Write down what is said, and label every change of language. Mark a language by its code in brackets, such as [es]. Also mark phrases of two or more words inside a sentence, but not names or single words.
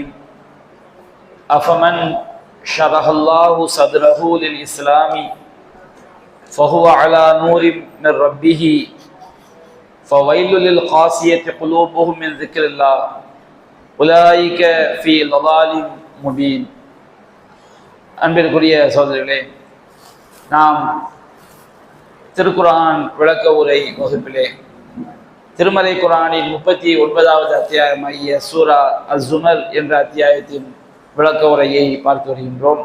[ar] أفمن شرح الله صدره للإسلام فهو على نور من ربه فويل للقاسية قلوبهم من ذكر الله أولئك في ضلال مبين. [ta] அன்பிற்குரிய சகோதரர்களே, நாம் திருக்குரான் விளக்க உரை வகுப்பிலே திருமலை குரானின் 39வது அத்தியாயமாகிய சூரா அஸ்-ஸுமர் என்ற அத்தியாயத்தின் விளக்க உரையை பார்த்து வருகின்றோம்.